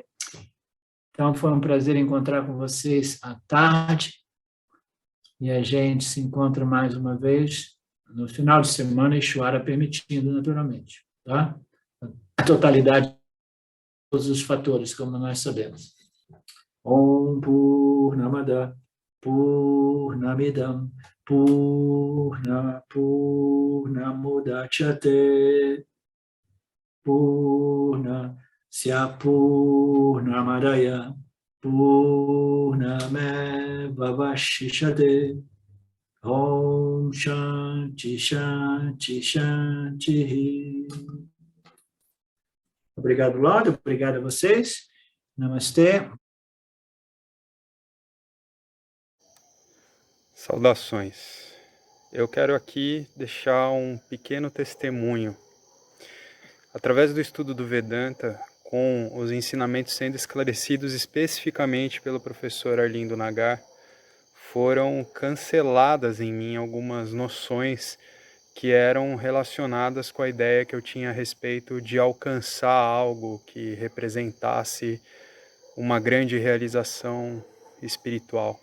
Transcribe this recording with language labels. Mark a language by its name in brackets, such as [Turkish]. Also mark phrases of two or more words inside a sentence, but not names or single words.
[Portuguese] Então, foi um prazer encontrar com vocês à tarde. E a gente se encontra mais uma vez no final de semana, Ishvara permitindo, naturalmente. Tá? A totalidade de todos os fatores, como nós sabemos. [Sanskrit] Om Purnamada Purnamidam Purnamudachyate Purnasya Purnamadaya Purnamevavashishate. Om Shanti Shanti Shanti. [Portuguese] Obrigado, Lorde. Obrigado a vocês. Namastê. Saudações. Eu quero aqui deixar um pequeno testemunho. Através do estudo do Vedanta, com os ensinamentos sendo esclarecidos especificamente pelo professor Arlindo Nagar, foram canceladas em mim algumas noções que eram relacionadas com a ideia que eu tinha a respeito de alcançar algo que representasse uma grande realização espiritual.